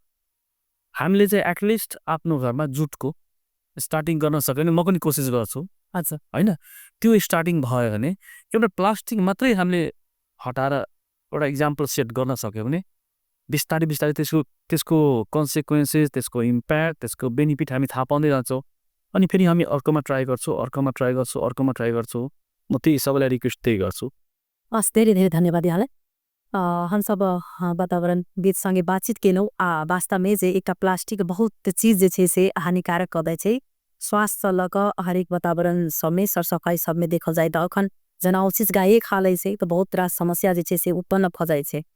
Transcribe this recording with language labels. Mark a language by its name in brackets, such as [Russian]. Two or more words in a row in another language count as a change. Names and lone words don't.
[Nepali] हामीले चाहिँ एटलिस्ट आफ्नो घरमा जुटको स्टार्टिङ गर्न सक्यो भने, म पनि कोसिस गर्छु होइन, त्यो स्टार्टिङ भयो भने एउटा प्लास्टिक मात्रै हामीले हटाएर एउटा [English] example set [Nepali] गर्न सक्यो भने बिस्तारै बिस्तारै त्यसको कन्सिक्वेन्सेस, त्यसको इम्प्याक्ट, त्यसको बेनिफिट हामी थाहा पाउँदै जान्छौँ। अनि फेरि हामी अर्कोमा ट्राई गर्छौँ, अर्कोमा ट्राई गर्छौँ, अर्कोमा ट्राई गर्छौँ। म त्यही सबैलाई रिक्वेस्ट त्यही गर्छु। हस्, धेरै धेरै धन्यवाद यहाँलाई। [Maithili] हम सब वातावरणविद संगे बातचीत केलौँ। वास्तव में जे एक प्लास्टिक बहुत चीज जे छे से हानिकारक कदै छे, स्वास्थ्य लग हरेक वातावरण सबमे सरसफाई सबमे देखल जाए तो अखन जना ओ चीज गाये खा लै छे तो बहुत रास समस्या जे छे से उत्पन्न भ जाए छे।